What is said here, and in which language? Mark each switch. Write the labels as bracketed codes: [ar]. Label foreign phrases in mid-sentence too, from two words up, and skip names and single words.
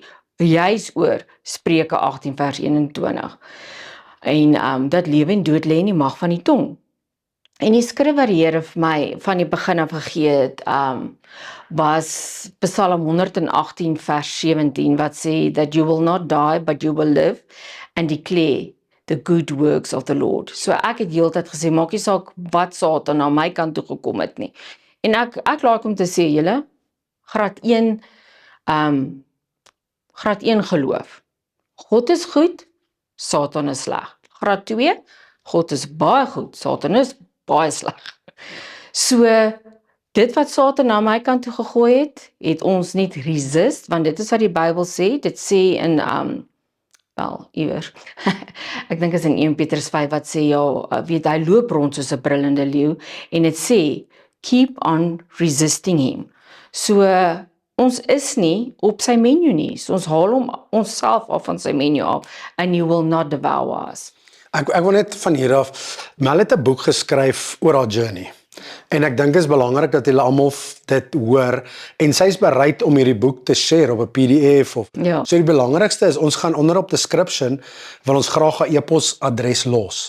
[af] Juis oor Spreuke 18 vers 21. En dat lewe en dood lê in die mag van die tong. En die skrif wat die Here vir my van die begin af gegee het, was Psalm 118 vers 17, wat sê, [en] that you will not die, but you will live, and declare the good works of the Lord. [af] So ek het heeltyd gesê, maak nie saak wat Satan na my kant toe gekom het nie. En ek laat om te sê, julle, graad 1 geloof. God is goed, Satan is sleg. Graad 2, God is baie goed, Satan is baie sleg. So, dit wat Satan na my kant toe gegooi het ons nie resist, want dit is wat die Bybel sê. Dit sê in wel, iewers. Ek dink is in 1 Petrus 5 wat sê weet hy loop rond soos 'n brullende leeu en dit sê [en] keep on resisting him. [af] So ons is nie op sy menu nie. So ons haal hom onsself af van sy menu af [en] and you will not devour us. [af] Ek wil net van hier af, Mel het 'n boek geskryf oor haar journey. En ek dink dit is belangrik dat julle almal dit hoor en sy is bereid om hierdie boek te share op 'n PDF of. Ja. So die belangrikste is ons gaan onderop description wil ons graag 'n e-posadres los.